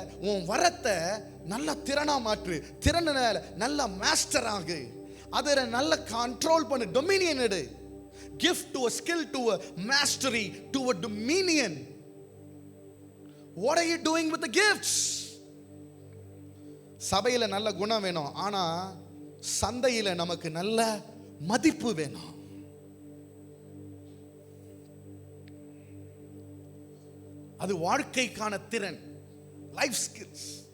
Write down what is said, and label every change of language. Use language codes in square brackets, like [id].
[ta] உன் வரத்தை நல்ல திறனா மாற்று, திறன நல்ல மாஸ்டர் ஆகு, அதை நல்ல கண்ட்ரோல் பண்ணு, டொமினியன் எடு. [en] Gift to a skill, to a mastery, to a dominion. What are you doing with the gifts? [ta] சபையில நல்ல குணம் வேணும், ஆனா சந்தையில நமக்கு நல்ல மதிப்பு வேணும். அது வாழ்க்கைக்கான திறன், லைஃப் ஸ்கில்ஸ்.